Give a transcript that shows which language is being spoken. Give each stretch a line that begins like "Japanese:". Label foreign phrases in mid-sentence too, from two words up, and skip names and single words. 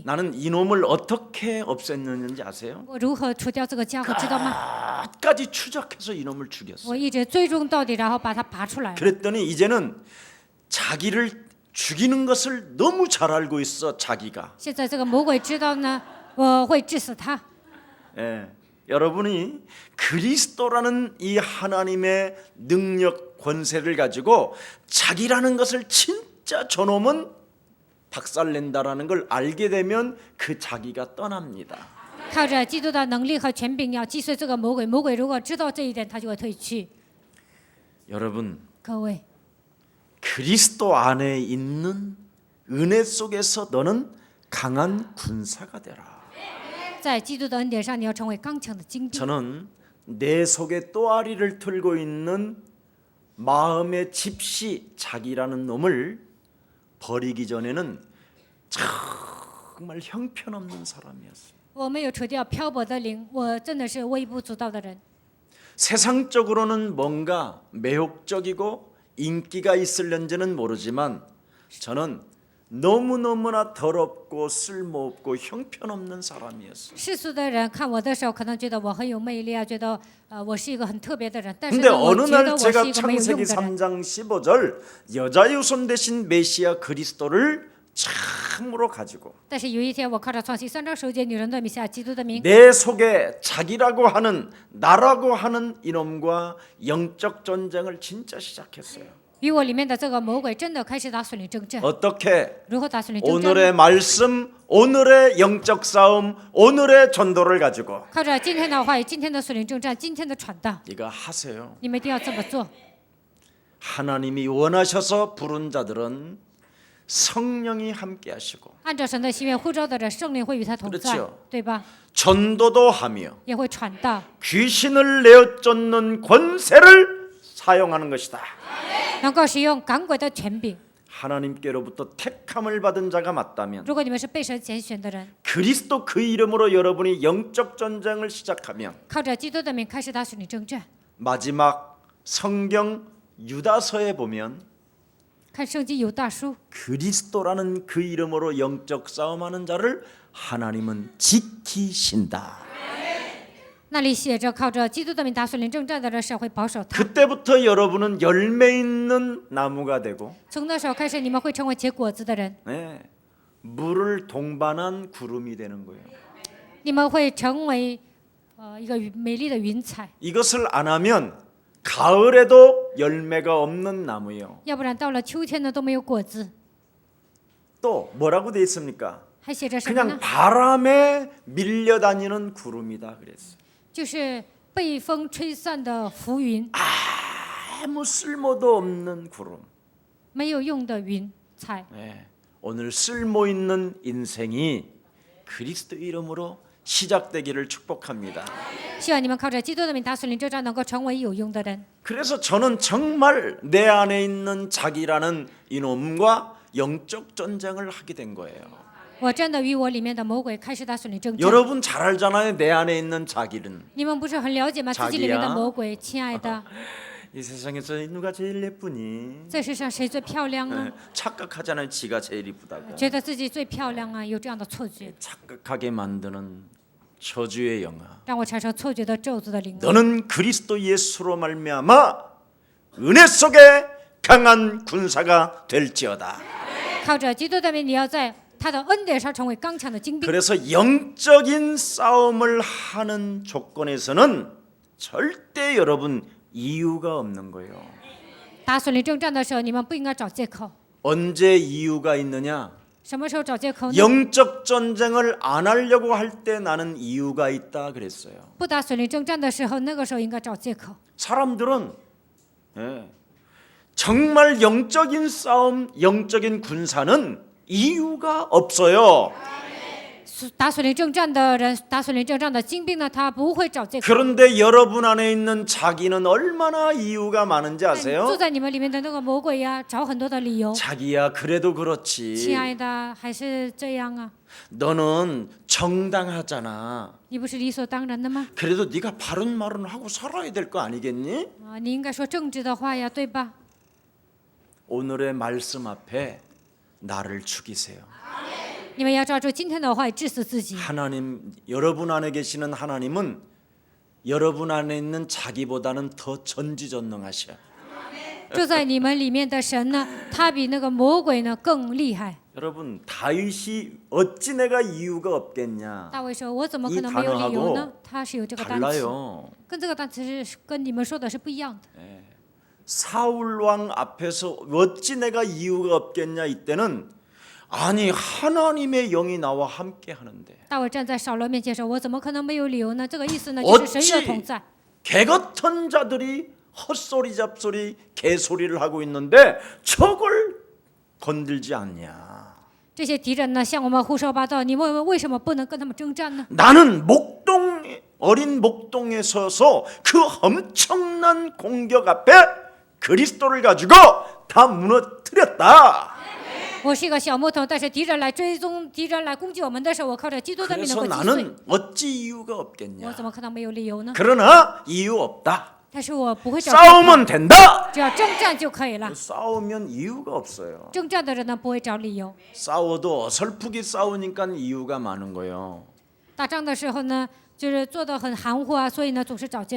Korean: 나는 이놈을 어떻게 없앴는지 아세요?
Chinese: 我如何除掉这个家伙，知道吗？
Korean: 끝까지 추적해서 이놈을 죽였어요.
Chinese: 我一直追踪到底，然后把它拔出来。
Korean: 그랬더니 이제는 자기를 죽이는 것을 너무 잘 알고 있어 자기가.
Chinese: 现在这个魔鬼知道呢，我会治死他。
Korean: 예, 여러분이 그리스도라는 이 하나님의 능력 권세를 가지고 자기라는 것을 진짜 저놈은 박살낸다라는 걸 알게 되면 그 자기가 떠납니다.
Chinese: 靠着基督的能力和权柄，要击碎这个魔鬼。魔鬼如果知道这一点，他就会退去。
Korean: 여러분
Chinese: 各位，
Korean: 그리스도 안에 있는 은혜 속에서 너는 강한 군사가 되라.
Chinese: 在基督的恩典上，你要成为刚强的精兵。
Korean: 저는 내 속에 또아리를 틀고 있는 마음의 집시 자기라는 놈을 버리기 전에는 정말 형편없는 사람이었어요.
Chinese: 我没有除掉漂泊的灵，我真的是微不足道的人。
Korean: 세상적으로는 뭔가 매혹적이고 인기가 있을런지는 모르지만 저는 너무너무나 더럽고 쓸모없고 형편없는 사람이었어요.
Chinese: 世俗的人看我的时候，可能觉得我很有魅力啊，觉得我是一个很特别的人。但是
Korean: 근데
Chinese: 呢，我
Korean: 어느
Chinese: 觉得
Korean: 날
Chinese: 我是
Korean: 제가
Chinese: 一个没有用
Korean: 창세기
Chinese: 的人。
Korean: 3장 15절 여자의 후손 대신 메시아 그리스도를 참으로 가지고
Chinese: 但是有一天，我靠着创新3章9节女人的米夏基督的名，
Korean: 내 속에 자기라고 하는 나라고 하는 이놈과 영적 전쟁을 진짜 시작했어요.
Chinese: 与我里面的这个魔鬼真的开始打属灵征战。
Korean: 어떻게
Chinese: 如何打属灵征战
Korean: 오늘의
Chinese: 呢？
Korean: 말씀, 오늘의 영적 싸움, 오늘의 전도를 가지고
Chinese: 靠着今天的话语、今天的属灵征战、今天的传道，
Korean: 이거 하세요.
Chinese: 你们一定要这么做。
Korean: 하나님이 원하셔서 부른 자들은 성령이 함께 하시고
Chinese: 按照神的心愿呼召的人，圣灵会与他同在
Korean: 그렇죠 ，
Chinese: 对吧？
Korean: 전도도 하며
Chinese: 也会传道，
Korean: 귀신을 내어쫓는 권세를 사용하는 것이다.
Chinese: 能够使用赶鬼的权柄。
Korean: 하나님께로부터 택함을 받은 자가 맞다면
Chinese: 如果你们是被神拣选的人，
Korean: 그리스도 그 이름으로 여러분이 영적 전쟁을 시작하면
Chinese: 靠着基督的名开始打属灵征战。
Korean: 마지막 성경 유다서에 보면
Chinese: 看圣经犹大书，
Korean: 그리스도라는 그 이름으로 영적 싸움하는 자를 하나님은 지키신다.
Chinese: 那里写着靠着基督的名打属灵征战的人，神会保守他。
Korean: 그때부터 여러분은 열매 있는 나무가 되고
Chinese: 从那时候开始，你们会成为结果子的人，
Korean: 네, 물을 동반한 구름이 되는 거예요.
Chinese: 你们会成为一个美丽的云彩。
Korean: 이것을 안 하면 가을에도 열매가 없는 나무예요.
Chinese: 要不然到了秋天呢都没有果子。
Korean: 또 뭐라고 돼 있습니까?
Chinese: 还写着什么
Korean: 그냥
Chinese: 呢？
Korean: 바람에 밀려다니는 구름이다 그랬어요.
Chinese: 就是被风吹散的浮云，
Korean: 아무 쓸모도 없는 구름.
Chinese: 没有用的云彩。
Korean: 네, 오늘 쓸모 있는 인생이 그리스도 이름으로 시작되기를 축복합니다.
Chinese: 希望你们靠着基督的名打属灵征战，能够成为有用的人。
Korean: 그래서 저는 정말 내 안에 있는 자기라는 이놈과 영적 전쟁을 하게 된 거예요.
Chinese: 我真的与我里面的魔鬼开始打属灵征战。
Korean: 여러분 잘 알잖아요. 내 안에 있는 자기는.
Chinese: 你们不是很了解吗？自己里面的魔鬼，亲爱的，
Korean: 이 세상에서 누가 제일 예쁘니?
Chinese: 在世上谁最漂亮啊？
Korean: 착각하잖아요. 지가 제일 이쁘다고.
Chinese: 觉得自己最漂亮啊，有这样的错觉，
Korean: 착각하게 만드는 저주의 영아.
Chinese: 让我产生错觉的咒诅的灵魂。
Korean: 너는 그리스도 예수로 말미암아 은혜 속에 강한 군사가 될지어다.
Chinese: 靠着基督的名，你要在他的恩典上成为刚强的精兵。
Korean: 그래서 영적인 싸움을 하는 조건에서는 절대 여러분 이유가 없는 거예요.
Chinese: 打属灵征战的时候，你们不应该找借口。
Korean: 언제 이유가 있느냐?
Chinese: 什么时候找借口呢？
Korean: 영적 전쟁을 안 하려고 할 때 나는 이유가 있다 그랬어요.
Chinese: 不打属灵征战的时候，那个时候应该找借口。
Korean: 사람들은 정말 영적인 싸움, 영적인 군사는 이유가 없어요.
Chinese: 打属灵征战的人，打属灵征战的精兵呢，他不会找借口。
Korean: 그런데 여러분 안에 있는 자기는 얼마나 이유가 많은지
Chinese: 住
Korean: 아세요?
Chinese: 在你们里面的那个魔鬼呀，找很多的理由。
Korean: 자기야 그래도
Chinese: 亲
Korean: 그렇지.
Chinese: 爱的，还是这样啊？
Korean: 너는 정당하잖아.
Chinese: 你不是理所当然的吗？
Korean: 그래도 네가 바른 말은 하고 살아야 될 거 아니겠니?
Chinese: 啊，你应该说正直的话呀，对吧？
Korean: 오늘의 말씀 앞에 나를 죽이세요.
Chinese: 你们要抓住今天的话语，治死自己。
Korean: 하나님, 여러분 안에 계시는 하나님은 여러분 안에 있는 자기보다는 더 전지전능하셔.
Chinese: 住在你们里面的神呢，他比那个魔鬼呢更厉害。
Korean: 여러분 다윗이 어찌 내가 이유가 없겠냐?
Chinese: 大卫说：“我怎么可能没有理由呢？” 他是有这个单词，
Korean: 달라요.
Chinese: 跟这个单词是跟你们说的是不一样的。
Korean: 사울 왕 앞에서 어찌 내가 이유가 없겠냐 이때는 아니 하나님의 영이 나와 함께 하는데
Chinese: 大卫站在扫罗面前说：“我怎么可能没有理由呢？”这个意思呢，就是神的同在。
Korean: 개같은 자들이 헛소리 잡소리 개소리를 하고 있는데 저걸 건들지 않냐?
Chinese: 这些敌人呢，向我们胡说八道，你们为什么不能跟他们征战呢？
Korean: 나는 어린 목동에 서서 그 엄청난 공격 앞에 그리스도를 가지고 다 무너뜨렸다.
Chinese: 我是一个小木头，但是敌人来追踪、敌人来攻击我们的时候，我靠着基督的名能
Korean: 그래서
Chinese: 够击碎。
Korean: 나는 어찌 이유가
Chinese: 我
Korean: 없겠냐?
Chinese: 怎么可能没有理由呢？
Korean: 그러나 이유 없다.
Chinese: 但是我不会找借口，
Korean: 싸우면 된다.
Chinese: 只要征战就可以了。
Korean: 싸우면 이유가 없어요.
Chinese: 征战的人呢，不会找理由。
Korean: 싸워도 어설프게 싸우니까 이유가 많은 거예요.
Chinese: 打仗的时候呢，就是做的很含糊啊，所以呢，总是找借口。